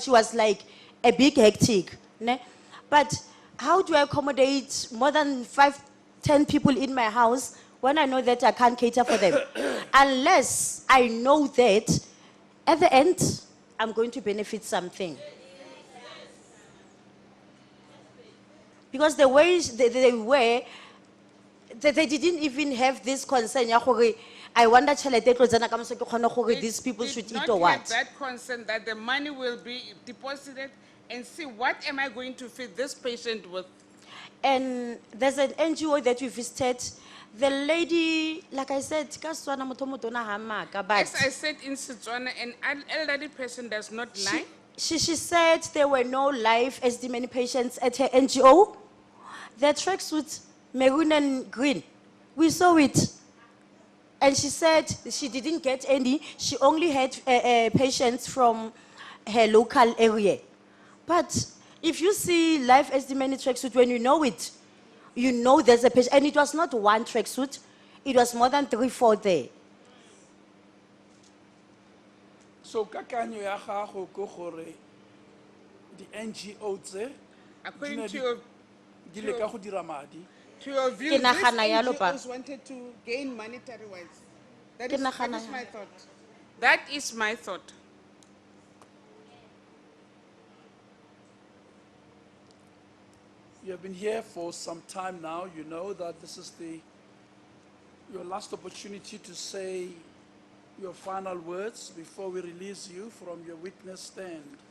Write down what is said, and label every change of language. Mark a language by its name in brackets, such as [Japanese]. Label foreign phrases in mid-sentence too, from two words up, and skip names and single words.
[English] She was like a big hectic, ne? But how do I accommodate more than 5-10 people in my house when I know that I can't cater for them? Unless I know that at the end I'm going to benefit something. Because the way they were, they didn't even have this concern. [Tswana] Ya gore, [English] I wonder [Tswana] tšhelete e tlo tsena ka moso ke kgone gore [English] They these people did should not eat or have what. that concern that the money will be deposited and see what am I going to feed this patient with. And there's an NGO that we visited. The lady, like I said, [Tswana] ka Setswana motho o motona ha maka, [English] but As I said in Setswana, an elderly person does not lie. she said there were no live Esidimeni patients at her NGO. Their tracksuits, maroon and green. We saw it. And she said she didn't get any. She only had patients from her local area. But if you see live Esidimeni tracksuit, when you know it, you know there's a patient. And it was not one tracksuit. It was more than 3-4 there. [Tswana] so kakanyo ya gago ke gore di NGO tse [English] According [Tswana] di [English] to [Tswana] ne [English] your, [Tswana] di leka go dira madi [English] to your view, [Tswana] Ke [English] these [Tswana] nagana yalo pa. [English] NGOs wanted to gain monetary wise. That [Tswana] Ke [English] is [Tswana] nagana [English] my thought. That is my thought. You have been here for some time now. You know that this is your last opportunity to say your final words before we release you from your witness stand.